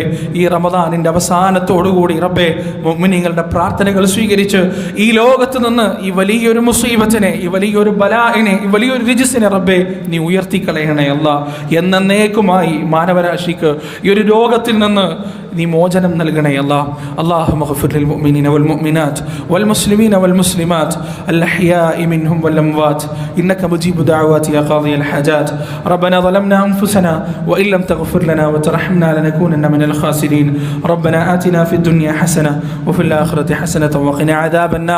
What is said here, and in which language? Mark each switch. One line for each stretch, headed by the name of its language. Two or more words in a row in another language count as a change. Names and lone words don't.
Malayalam: ഈ റമദാനിൻ്റെ അവസാനത്തോടുകൂടി റബ്ബേ മുഅ്മിനീങ്ങളുടെ പ്രാർത്ഥനകൾ സ്വീകരിച്ച് ഈ ലോകത്ത് നിന്ന് ഈ വലിയൊരു മുസീബത്തിനെ, ഈ വലിയൊരു ബലാഇനെ, ഈ വലിയൊരു റിജ്സിനെ റബ്ബേ നീ ഉയർത്തിക്കളയണേ അല്ലാ. എന്നേക്കുമായി മാനവരാശിക്ക് ഈ ഒരു രോഗത്തിൽ നിന്ന് നീ മോചനം നൽകണേ അല്ലാ.
Arabic: اللهم اغفر للمؤمنين والمؤمنات والمسلمين والمسلمات الأحياء منهم والأموات إنك مجيب دعوات يا قاضي الحاجات. ربنا ظلمنا أنفسنا وإن لم تغفر لنا وترحمنا لنكونن من الخاسرين. ربنا آتنا في الدنيا حسنة وفي الآخرة حسنة وقنا عذاب النار.